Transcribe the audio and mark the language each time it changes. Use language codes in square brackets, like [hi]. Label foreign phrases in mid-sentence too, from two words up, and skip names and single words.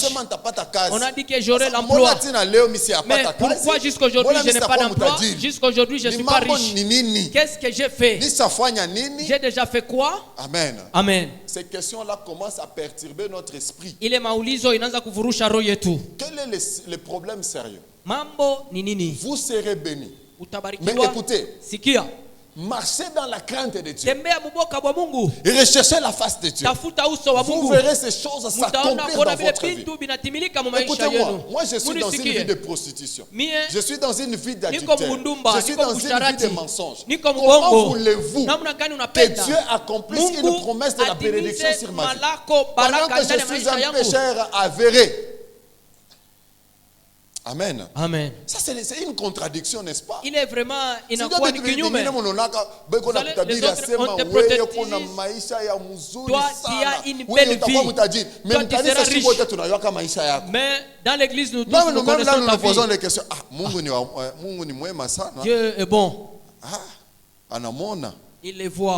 [fr] On a dit que j'aurai l'emploi. Mais pourquoi jusqu'aujourd'hui je n'ai pas d'emploi? Jusqu'aujourd'hui je ne suis pas riche. Qu'est-ce que j'ai fait? J'ai déjà fait quoi? Amen. Amen. Ces questions-là commencent à perturber notre esprit. Quel est le problème sérieux? [sw] Mambo ni nini? [fr] Vous serez bénis. Mais écoutez, marchez dans la crainte de Dieu et recherchez la face de Dieu. Vous verrez ces choses s'accomplir dans votre vie. Écoutez-moi, moi je suis dans une vie de prostitution. Je suis dans une vie d'adultère. Je suis dans une vie de mensonge. Comment voulez-vous que Dieu accomplisse une promesse de la bénédiction sur ma vie pendant que je suis un pécheur avéré? Amen. Amen. Ça c'est une contradiction, n'est-ce pas? Il est vraiment [sw] inakuwa ni kinyume. [fr] Toi, tu as une belle vie. Toi, tu seras riche. Mais dans l'église, nous tous nous connaissons ta vie. Dieu est bon. Il les voit.